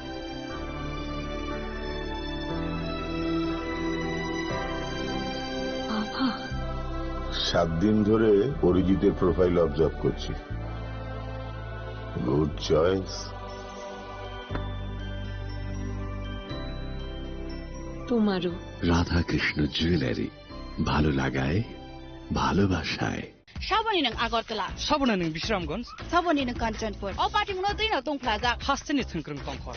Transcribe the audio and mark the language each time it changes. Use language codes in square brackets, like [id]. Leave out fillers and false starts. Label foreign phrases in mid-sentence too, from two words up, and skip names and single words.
[bn] 7 দিন ধরে অরিজিতের প্রোফাইল অবজার্ভ করছি। [en] Good choice. [bn] তোমারও। রাধাকৃষ্ণ জুয়েলারি, ভালো লাগায় ভালোবাসায়। [trp] साबोनी नों आगरतला, साबोना नों बिश्रामगंज, साबोनी नों काञ्चनपुर, अ पार्टी मुनो दैनो दं प्लाजा, हास्टेनि थोंख्रों तंखर,